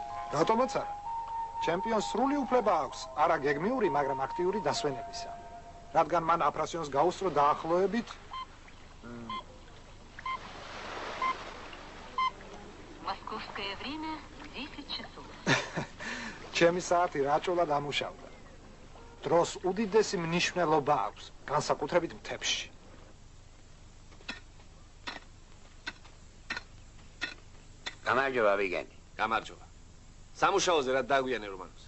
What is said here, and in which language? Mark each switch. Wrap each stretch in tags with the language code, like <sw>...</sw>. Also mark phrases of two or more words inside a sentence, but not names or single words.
<ka>რატომაც არა? ჩემპიონს სრული უფლება აქვს, არა გეგმიური, მაგრამ აქტიური დასვენებისა. რადგან მან აფრასიონს გაუსწრო დაახლოებით</ka> <ru>Московское время 10 часов.</ru> <ka>ჩემი საათი რაჭულად ამუშავდა. დროს უდიდესი მნიშვნელობა აქვს, განსაკუთრებით მთებში. გამარჯობა ვიგენი. გამარჯობა. სამუშაოზე რა დაგვიანე რომანოს?</ka>